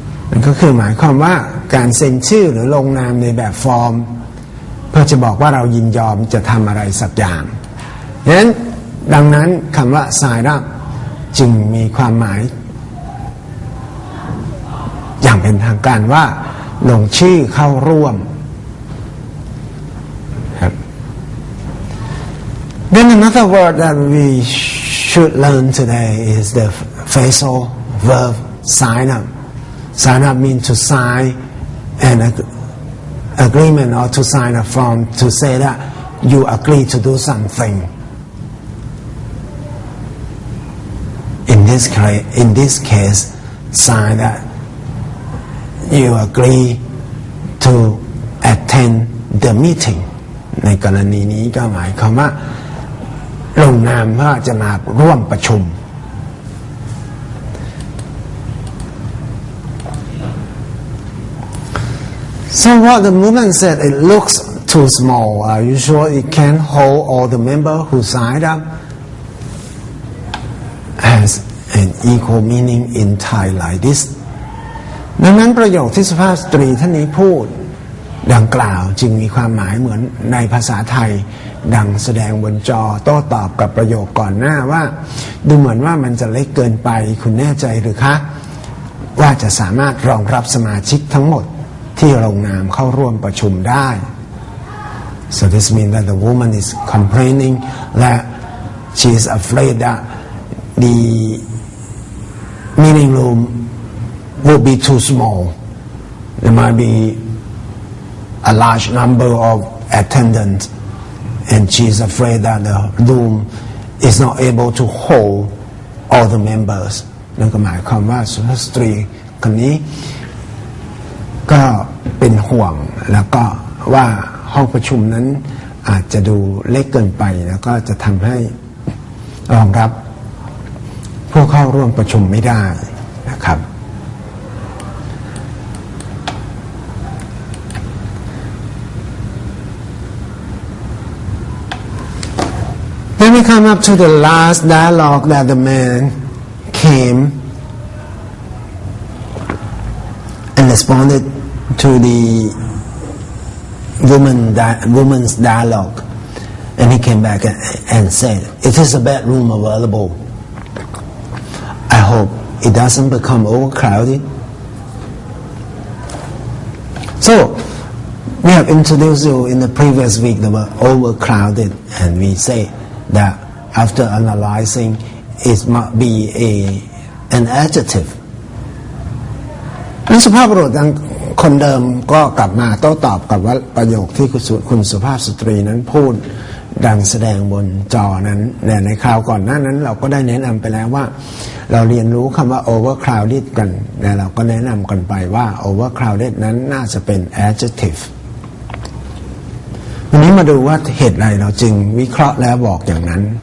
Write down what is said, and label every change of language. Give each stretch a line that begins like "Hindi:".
Thai: นั่นก็คือหมายความว่าการเซ็นชื่อหรือลงนามในแบบฟอร์มเพื่อจะบอกว่าเรายินยอมจะทำอะไรสักอย่างดังนั้นคำว่า sign up จึงมีความหมายอย่างเป็นทางการว่าลงชื่อเข้าร่วมครับ
English: Then another word that we should learn today is the phrasal verb sign up. Sign up means to sign an agreement or to sign a form to say that you agree to do something. this case sign that you agree to attend the meeting
Thai: ในกรณีนี้ก็หมายความว่าลงนามว่าจะมาร่วมประชุม
English: So what the movement said, it looks too small. Are you sure it can hold all the members who signed up? Has an equal meaning in Thai like this.
Thai: ดังนั้นประโยคที่สุภาพสตรีท่านนี้พูดดังกล่าวจึงมีความหมายเหมือนในภาษาไทยดังแสดงบนจอโต้ตอบกับประโยคก่อนหน้าว่าดูเหมือนว่ามันจะเล็กเกินไปคุณแน่ใจหรือคะ ว่าจะสามารถรองรับสมาชิกทั้งหมดที่ลงนามเข้าร่วมประชุมได้
English: So this means that the woman is complaining that she is afraid that the meeting room will be too small. There might be a large number of attendants, and she is afraid that the room is not able to hold all the members.
Thai: นั่นก็หมายความว่าสุภาพสตรีคนนี้ก็เป็นห่วงแล้วก็ว่าห้องประชุมนั้นอาจจะดูเล็กเกินไปแล้วก็จะทำให้รองรับ ผู้เข้าร่วมประชุมไม่ได้นะครับ
English: Then we come up to the last dialogue that the man came and responded to the woman's dialogue, and he came back and said, "It is a bedroom available. I hope it doesn't become overcrowded." So we have introduced you in the previous week the word overcrowded, and we say that after analyzing, it might be an adjective.
Thai: สุภาพบุรุษคนเดิมก็กลับมาโต้ตอบกับว่าประโยคที่คุณสุภาพสตรีนั้นพูดดังแสดงบนจอนั้นในคราวก่อนหน้านั้นเราก็ได้แนะนำไปแล้วว่าเราเรียนรู้คำว่า overcrowded กันและเราก็แนะนำกันไปว่า overcrowded นั้นน่าจะเป็น adjective วันนี้มาดูว่าเหตุใดเราจึงวิเคราะห์แล้วบอกอย่างนั้น